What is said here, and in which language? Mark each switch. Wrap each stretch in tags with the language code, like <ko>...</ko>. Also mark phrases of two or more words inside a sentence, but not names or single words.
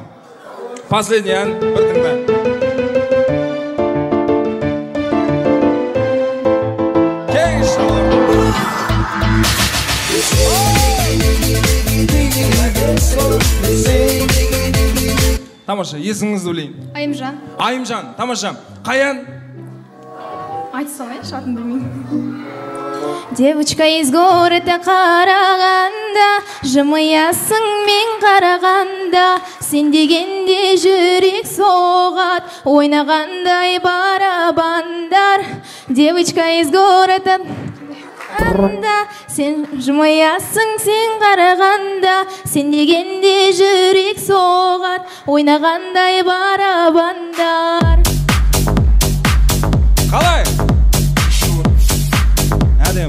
<kk>Последний ән, бір тыңда. Кең шалым. Тамаша, есіңізді білейін. Айымжан. Айымжан, тамаша. Қай ән? Айты салайыншы, атын білмеймін.</kk> <ru>Девочка из города</ru> <kk>қарағанда, жымиясың мен қарағанда, сен дегенде жүрек соғат, ойнағандай барабандар.</kk> <ru>Девочка из города</ru> <kk>сен жымиясың сен қарағанда, сен дегенде жүрек соғат, ойнағандай барабандар. Қалай? Әдем.</kk>